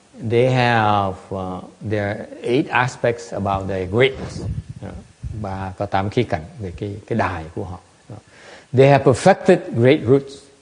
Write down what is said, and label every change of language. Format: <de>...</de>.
<en>They have there are 8 aspects about their greatness.</en> <vi>Và có 8 khía cạnh về cái đài của họ.</vi> <en>They have perfected great roots.</en>